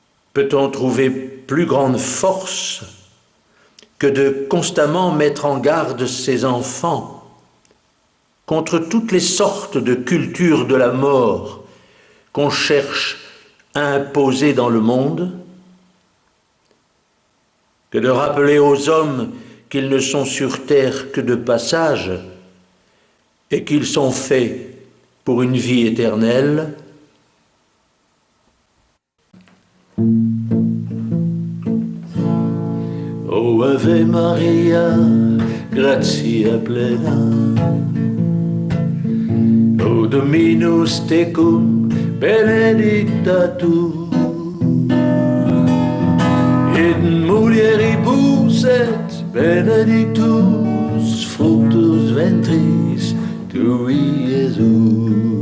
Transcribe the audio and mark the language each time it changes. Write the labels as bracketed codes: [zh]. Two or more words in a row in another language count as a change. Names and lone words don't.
[fr] Peut-on trouver plus grande force que de constamment mettre en garde ses enfants contre toutes les sortes de cultures de la mort qu'on cherche à imposer dans le monde, que de rappeler aux hommes qu'ils ne sont sur terre que de passage et qu'ils sont faits pour une vie éternelle? [la] O Ave Maria, gratia plena, O Dominus tecum, benedicta tu, in mulieribus et benedictus fructus ventris tui, Iesus.